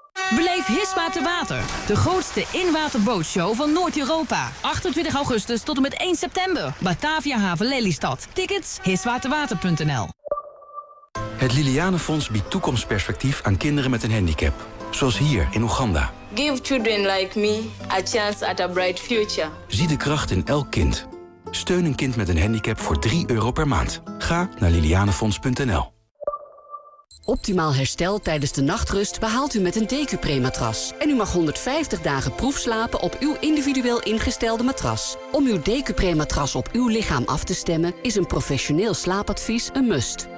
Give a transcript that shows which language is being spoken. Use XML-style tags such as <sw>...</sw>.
<nl>Beleef Hisma te water. De grootste inwaterbootshow van Noord-Europa. 28 augustus tot en met 1 september. Bataviahaven Lelystad. Tickets hiswaterwater.nl. Het Lilianenfonds biedt toekomstperspectief aan kinderen met een handicap. Zoals hier in Oeganda.</nl> <en>Give children like me a chance at a bright future.</en> <nl>Zie de kracht in elk kind. Steun een kind met een handicap voor 3 euro per maand. Ga naar lilianenfonds.nl. Optimaal herstel tijdens de nachtrust behaalt u met een DQ-prematras. En u mag 150 dagen proefslapen op uw individueel ingestelde matras. Om uw DQ-prematras op uw lichaam af te stemmen, is een professioneel slaapadvies een must.</nl>